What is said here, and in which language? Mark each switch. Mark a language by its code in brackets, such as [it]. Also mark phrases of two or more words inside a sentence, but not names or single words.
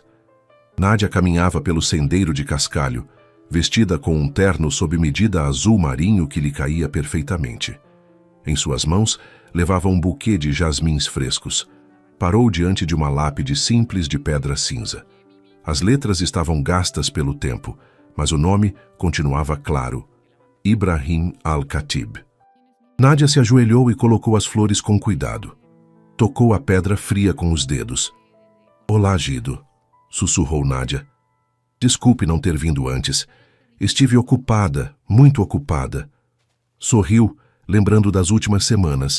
[pt] Nádia caminhava pelo sendeiro de cascalho, vestida com um terno sob medida azul marinho que lhe caía perfeitamente. Em suas mãos, levava um buquê de jasmins frescos. Parou diante de uma lápide simples de pedra cinza. As letras estavam gastas pelo tempo, mas o nome continuava claro. Ibrahim al-Khatib. Nadia se ajoelhou e colocou as flores com cuidado. Tocou a pedra fria com os dedos. Olá, Gido, sussurrou Nadia. Desculpe não ter vindo antes. Estive ocupada, muito ocupada. Sorriu, lembrando das últimas semanas.